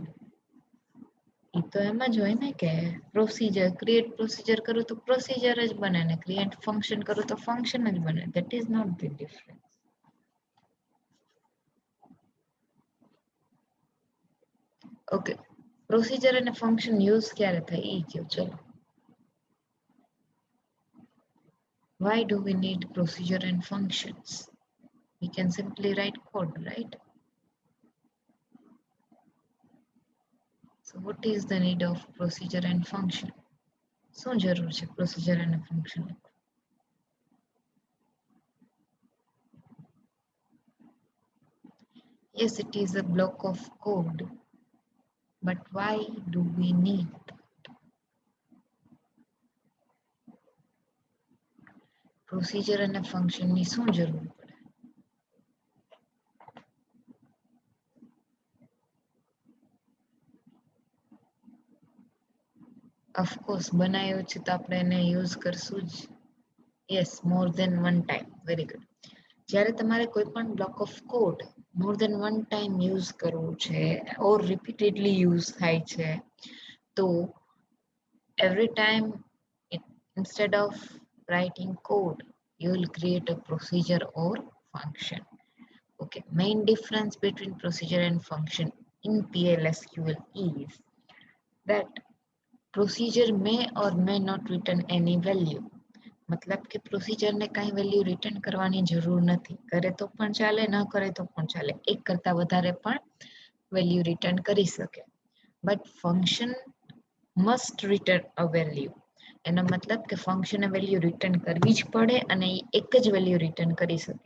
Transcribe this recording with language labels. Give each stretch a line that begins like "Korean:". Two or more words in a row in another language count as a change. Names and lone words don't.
Gujarati: એ તો એમ જ હોય ને કે
English: procedure create procedure
Gujarati: કરું તો પ્રોસિજર જ બને ને
English: create function
Gujarati: કરું તો ફંક્શન જ બને.
English: that is not the difference.
Gujarati: ઓકે, પ્રોસિજર અને ફંક્શન યુઝ ક્યારે થાય એ કહો. ચલો,
English: why do we need procedure and functions? We can simply write code, right? So what is the need of procedure and function?
Gujarati: શું જરૂર છે પ્રોસિજર અને ફંક્શન?
English: Yes, it is a block of code, but why do we need that?
Gujarati: Procedure અને function ની શું જરૂર પડે? ઓફકોર્સ બનાવ્યો છે તો આપણે એને યુઝ કરશું જ.
English: Yes, more than one time. Very good.
Gujarati: જ્યારે તમારે કોઈ પણ
English: block of code more than one time use
Gujarati: કરવું છે
English: or repeatedly use
Gujarati: થાય છે તો
English: every time instead of writing code you will create a procedure or function. Okay, main difference between procedure and function in PLSQL is that procedure may or may not return any value.
Gujarati: मतलब કે પ્રોસિજર ને કાંઈ
English: value return
Gujarati: કરવાની જરૂર નથી. કરે તો પણ ચાલે, ન કરે તો પણ ચાલે. એક કરતા વધારે પણ
English: value return
Gujarati: કરી શકે.
English: but function must return a value.
Gujarati: એનો મતલબ કે ફંક્શને
English: value return
Gujarati: કરવી જ પડે અને એ એક જ
English: value return
Gujarati: કરી શકે.